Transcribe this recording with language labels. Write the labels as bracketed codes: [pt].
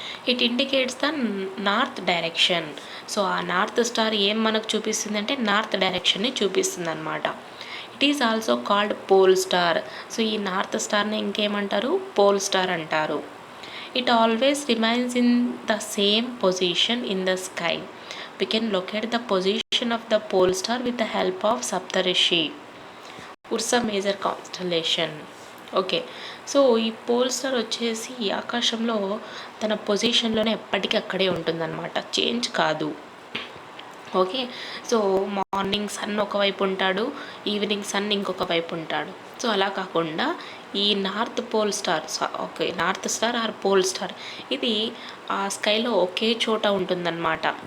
[en] It indicates the north direction. [te] So ఆ north star ఏం మనకు చూపిస్తుంది అంటే నార్త్ డైరెక్షన్ని చూపిస్తుంది అనమాట. [en] It is also called pole star. [te] So ఈ నార్త్ స్టార్ని ఇంకేమంటారు, పోల్ స్టార్ అంటారు. [en] It always remains in the same position in the sky. We can locate the position of the pole star with the help of Saptarishi, Ursa Major constellation. Okay. [te] So ఈ pole star వచ్చేసి ఆకాశంలో తన పొజిషన్లోనే ఎప్పటికీ అక్కడే ఉంటుందన్నమాట, change కాదు. Okay. So morning sun ఒకవైపు ఉంటాడు, ఈవినింగ్ సన్ ఇంకొక వైపు ఉంటాడు. సో అలా కాకుండా ఈ north pole star, okay, north star are pole star, ఇది ఆ స్కైలో ఒకే చోట ఉంటుందన్నమాట.